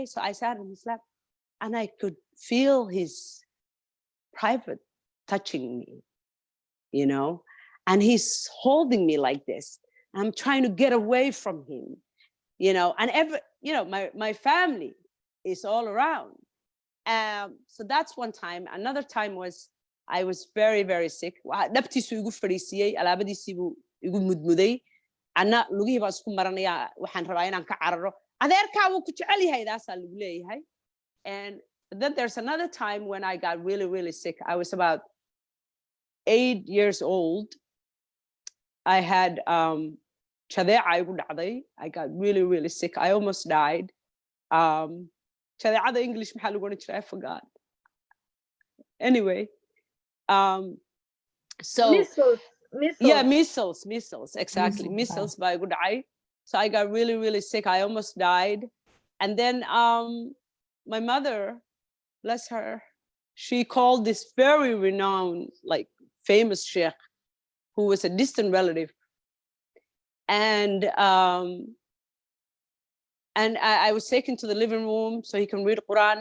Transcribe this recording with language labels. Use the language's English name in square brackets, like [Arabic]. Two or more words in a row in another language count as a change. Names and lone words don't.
[English] So I sat on his lap, and I could feel his private touching me, you know, and he's holding me like this. I'm trying to get away from him, you know, and you know, my family is all around. So that's one time. Another time was, I was very, very sick. [Somali] Dhabtiisu igu fadhiisiyey, alaabadiisii buu igu mudmuday. Anna lugihii baan isku maranaya, waxaan rabaa inaan ka cararo. Adeerkaa wuu ku jecel yahay, daasaa lagu leeyahay. [English] And then there's another time when I got really, really sick. I was about 8 years old. I had [Somali] chadeeca igu dhacday. [English] I got really, really sick. I almost died. [Somali] Chadeecada English maxaa lagu oran jiray? [English] I forgot. Anyway, so Measles. yeah, measles, exactly. Measles [Somali] baa igu dhacay. [English] So I got really, really sick. I almost died. And then my mother, bless her, she called this very renowned, like famous sheikh, who was a distant relative. And I was taken to the living room so he can read Quran.